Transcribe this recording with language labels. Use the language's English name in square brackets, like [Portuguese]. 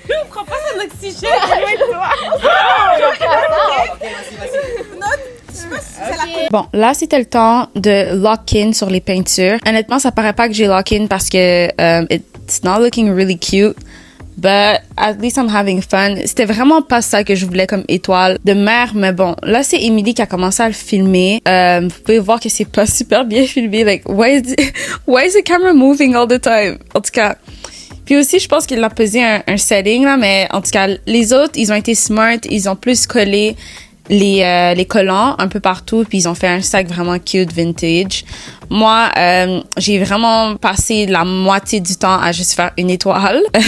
[French] Prends pas son oxygène. Bon, là, c'était le temps de lock-in sur les peintures. Honnêtement, ça paraît pas que j'ai lock-in parce que [English] it's not looking really cute. But at least I'm having fun. [French] C'était vraiment pas ça que je voulais comme étoile de mer, mais bon, là c'est Emily qui a commencé à le filmer. Vous pouvez voir que c'est pas super bien filmé. [English] Like, why is the camera moving all the time? [French] En tout cas. Puis aussi, je pense qu'il a pesé un setting là, mais en tout cas, les autres, ils ont été smart, ils ont plus collé les collants un peu partout, puis ils ont fait un sac vraiment cute vintage. Moi, j'ai vraiment passé la moitié du temps à juste faire une étoile.